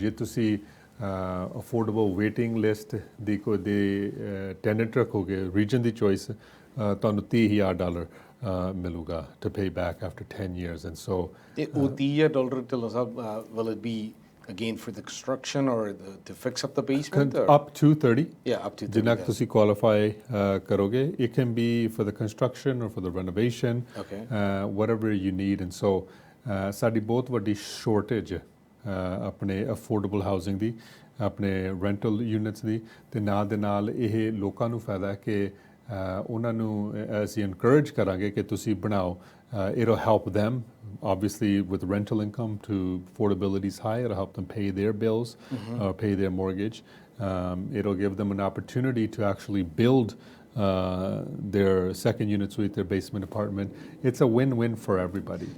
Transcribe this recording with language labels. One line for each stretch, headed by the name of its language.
Punjabi: ਜੇ ਤੁਸੀਂ affordable waiting list ਦੀ ਕੋਈ ਟੈਨੈਂਟ ਰੱਖੋਗੇ ਰੀਜਨ ਦੀ ਚੋਇਸ, ਤੁਹਾਨੂੰ $30,000 ਮਿਲੂਗਾ
English: To pay back after 10 years। And so ਉਹ $30,000 Dhillon Sahib will it be again for the construction or to fix up the basement? Up to 30, yeah, up to 30,
Punjabi: ਜਿੰਨਾ ਤੁਸੀਂ qualify ਕਰੋਗੇ।
English: It can be for the construction or for the renovation, whatever you need। and so
Punjabi: ਸਾਡੀ ਬਹੁਤ ਵੱਡੀ shortage ਆਪਣੇ affordable housing ਦੀ, ਆਪਣੇ rental units ਦੀ, ਅਤੇ ਨਾਲ ਦੇ ਨਾਲ ਇਹ ਲੋਕਾਂ ਨੂੰ ਫਾਇਦਾ ਕਿ ਉਹਨਾਂ ਨੂੰ ਅਸੀਂ ਇਨਕਰੇਜ ਕਰਾਂਗੇ ਕਿ ਤੁਸੀਂ ਬਣਾਓ।
English: It'll help them obviously with rental income to affordability is high. It'll help them pay their bills, pay their mortgage. It'll give them an opportunity to actually build their second unit suite, their basement apartment. It's a win-win for everybody.